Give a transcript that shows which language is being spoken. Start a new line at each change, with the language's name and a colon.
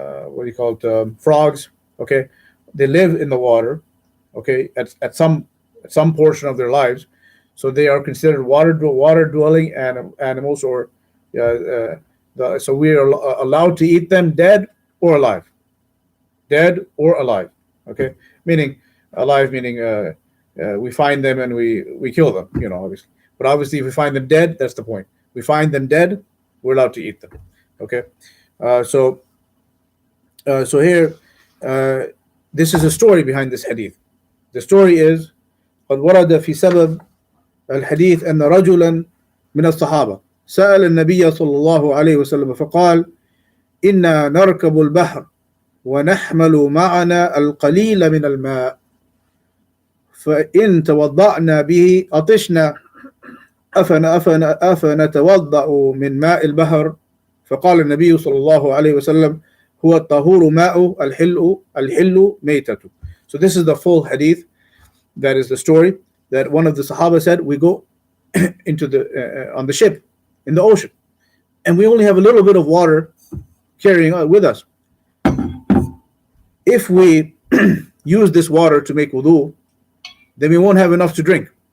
English: what do you call it, frogs, okay, they live in the water, okay, at some portion of their lives, so they are considered water dwelling animals, or so we are allowed to eat them dead or alive, okay, meaning alive, meaning we find them and we kill them, obviously. But obviously, if we find them dead, that's the point. We find them dead, we're allowed to eat them. Okay, so here, this is a story behind this hadith. The story is
Arabic: قد ورد في سبب الحديث أن رجلا من الصحابة سأل النبي صلى الله عليه وسلم فقال إنا نركب البحر ونحمل معنا القليل من الماء فإن توضأنا به عطشنا أفنتوضأ من ماء البحر فقال النبي صلى الله عليه وسلم هو الطهور ماء الحل ميتته.
English: So this is the full hadith. That is the story that one of the Sahaba said, we go into the on the ship in the ocean, and we only have a little bit of water carrying with us. If we use this water to make wudu, then we won't have enough to drink.